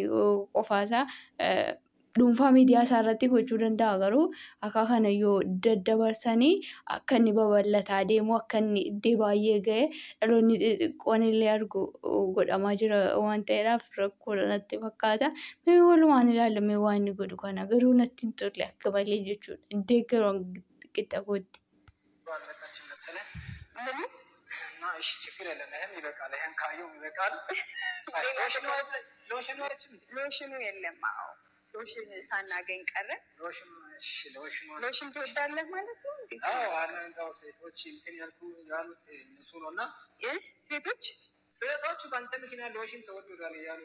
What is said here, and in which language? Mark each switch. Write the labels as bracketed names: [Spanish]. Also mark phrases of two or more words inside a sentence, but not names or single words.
[Oromo] qofaasaa dhuunfaa miidiyaa isaa irratti gochuu danda'a garuu akka kana yoo daddabarsanii akka inni babal'ataa deemu akka inni iddoo baay'ee ga'e dhaloonni xixiqqoon illee argu godhamaa jira waan ta'eedhaaf rakkoodha natti fakkaata mee walumaan ilaalamee waan inni godhu kana garuu natti hin tolle akka malee jechuudha deeggaruun qixxa gootti. [Amharic] ሎሽኑ የለም አዎ ሎሽን ሳናገኝ ቀረ ሎሽን ትወዳለህ ማለት ነው እንዴ አዎ አንዳንድ ሴቶች እንትን ያሉት እነሱ ነውና ሴቶች በአንተ ምክንያት ሎሽን ተወዷል ያሉ